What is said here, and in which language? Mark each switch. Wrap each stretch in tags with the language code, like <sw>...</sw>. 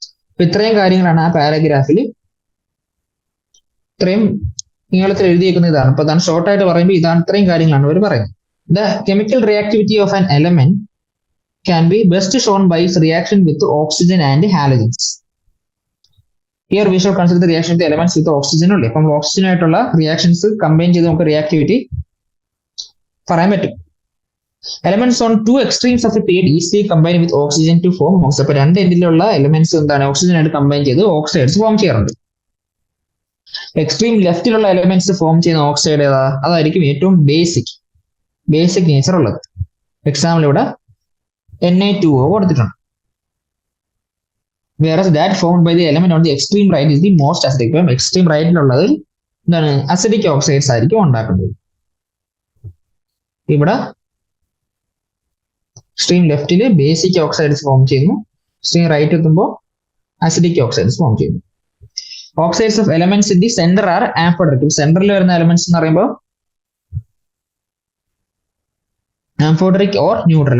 <ml>അപ്പൊ ഇത്രയും കാര്യങ്ങളാണ് ആ പാരഗ്രാഫിൽ ഇത്രയും നീളത്തിൽ എഴുതിയേക്കുന്ന ഇതാണ്. അപ്പൊ അതാണ് ഷോർട്ടായിട്ട് പറയുമ്പോൾ ഇതാണ് ഇത്രയും കാര്യങ്ങളാണ് അവർ പറയുന്നത്.</ml> <en>The chemical reactivity of an element can be best shown by reaction with oxygen and halogens. Here we shall consider the reaction of the elements with oxygen only.</en> <ml>അപ്പം ഓക്സിജൻ ആയിട്ടുള്ള റിയാക്ഷൻസ് കമ്പൈൻ ചെയ്ത് നമുക്ക് reactivity പറയാൻ പറ്റും.</ml> <en>Elements on two extremes of a period easily combine with oxygen to form oxide.</en> <ml>അപ്പൊ രണ്ട് എൻഡിലുള്ള elements എന്താണ് oxygen ആയിട്ട് കമ്പൈൻ ചെയ്ത് ഓക്സൈഡ്സ് ഫോം ചെയ്യാറുണ്ട്. എക്സ്ട്രീം ലെഫ്റ്റിലുള്ള എലമെന്റ്സ് ഫോം ചെയ്യുന്ന ഓക്സൈഡ് ഏതാ? അതായിരിക്കും ഏറ്റവും ബേസിക് നേച്ചർ ഉള്ളത്. എക്സാമ്പിൾ ഇവിടെ Na2O കൊടുത്തിട്ടുണ്ട്.</ml> <en>Whereas that formed by the element on the extreme right is the most acidic.</en> <ml>ഇപ്പം എക്സ്ട്രീം റൈറ്റിലുള്ളത് എന്താണ്? അസിഡിക് ഓക്സൈഡ്സ് ആയിരിക്കും ഉണ്ടാക്കുന്നത്. ഇവിടെ എക്സ്ട്രീം ലെഫ്റ്റില് ബേസിക് ഓക്സൈഡ്സ് ഫോം ചെയ്യുന്നു, എക്സ്ട്രീം റൈറ്റ് എത്തുമ്പോൾ അസിഡിക് ഓക്സൈഡ്സ് ഫോം ചെയ്യുന്നു.</ml> <en>Oxides of elements in the centre are amphoteric.</en> <ml>സെന്ററിൽ വരുന്ന എലമെന്റ്സ് എന്ന് പറയുമ്പോൾ ആംഫോഡറിക് ഓർ ന്യൂട്രൽ.</ml>